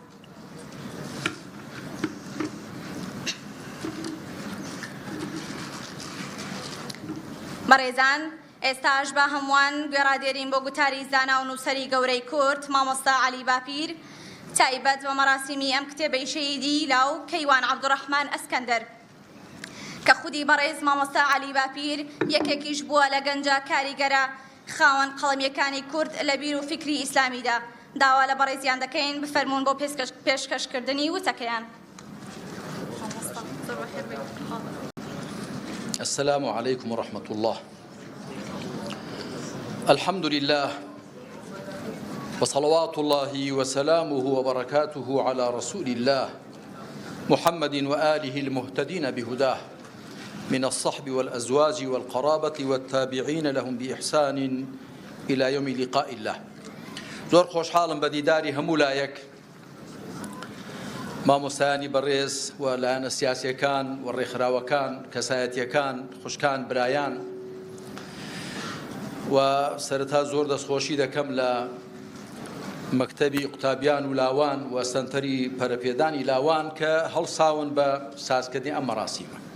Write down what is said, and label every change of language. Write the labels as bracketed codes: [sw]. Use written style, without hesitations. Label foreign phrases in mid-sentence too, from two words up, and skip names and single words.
[ckb] بەڕێزان ئێستاش بە هەمووان گوێڕادێرین بۆ گوتاری زانا و نووسەری گەورەی کورد مامۆستا عەلی باپیر تایبەت بە مەراسیمی ئەم کتێبەی شەهیدی لاو کەیوان عەبدوڕەحمان ئەسکەندەر کە خودی بەڕێز مامۆستا عەلی باپیر یەکێکیش بووە لە گەنجە کاریگەرە خاوەن قەڵەمیەکانی کورد لە بیر و فکری ئیسلامیدا. داوا لە بەڕێزیان دەکەین بفەرمونون بۆ پێشکەشکردنی وتەکەیان. [ar] السلام عليكم ورحمة الله. الحمد لله وصلوات الله وسلامه وبركاته على رسول الله محمد وآله المهتدين بهداه من الصحب والأزواج والقرابة والتابعين لهم بإحسان إلى يوم لقاء الله. [ckb] زۆر خۆشحاڵم بە دیداری هەموو لایەک مامۆستایانی بەڕێز و لایەنە سیاسیەکان و ڕێکخراوەکان کەسایەتیەکان خوشکان برایان و سەرەتا زۆر دەستخۆشی دەکەم لە مەکتەبی قوتابیان و لاوان و سەنتەری پەرەپێدانی لاوان کە هەڵساون بە سازکردنی ئەم مەراسیمە.